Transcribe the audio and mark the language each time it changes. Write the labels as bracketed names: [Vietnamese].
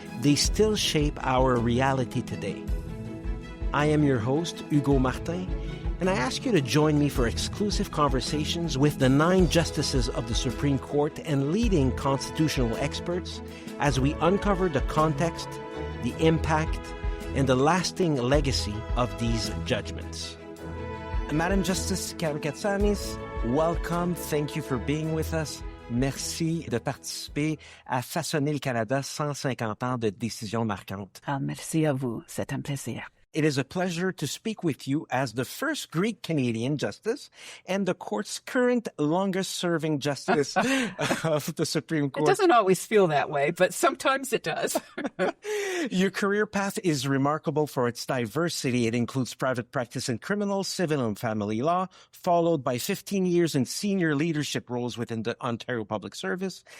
[English] They still shape our reality today. I am your host, Hugo Martin, and I ask you to join me for exclusive conversations with the 9 justices of the Supreme Court and leading constitutional experts as we uncover the context, the impact, and the lasting legacy of these judgments. Madam Justice Karakatsanis, welcome. Thank you for being with us. [French] Merci de participer à façonner le Canada 150 ans de décisions marquantes. Merci à vous. C'est un plaisir. [English] It is a pleasure to speak with you as the first Greek-Canadian justice and the court's current longest-serving justice of the Supreme Court. It doesn't always feel that way, but sometimes it does. Your career path is remarkable for its diversity. It includes private practice in criminal, civil, and family law, followed by 15 years in senior leadership roles within the Ontario Public Service.